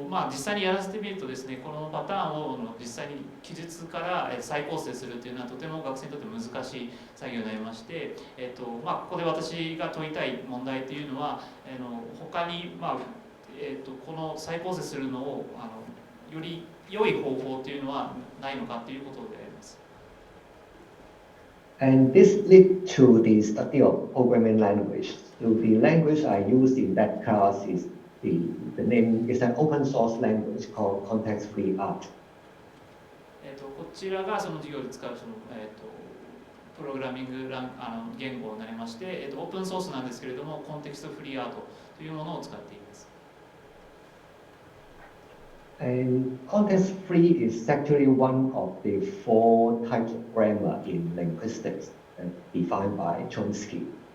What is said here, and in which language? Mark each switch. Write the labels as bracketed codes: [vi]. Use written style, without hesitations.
[ja] 実際にやらせてみるとですね、このパターンを実際に記述から再構成するというのはとても学生にとって難しい作業になりまして、ここで私が問いたい問題というのは、他に、この再構成するのをより良い方法というのはないのかということであります。 [en] And this led to the study of programming language. So the language I used in that class is the name is an open source language called context-free art. [ja] こちらがその授業で使うその、プログラミング言語になりまして、オープンソースなんですけれども、コンテクストフリーアートというものを使っています。 [en] And context-free is actually one of the 4 types of grammar in linguistics defined by Chomsky.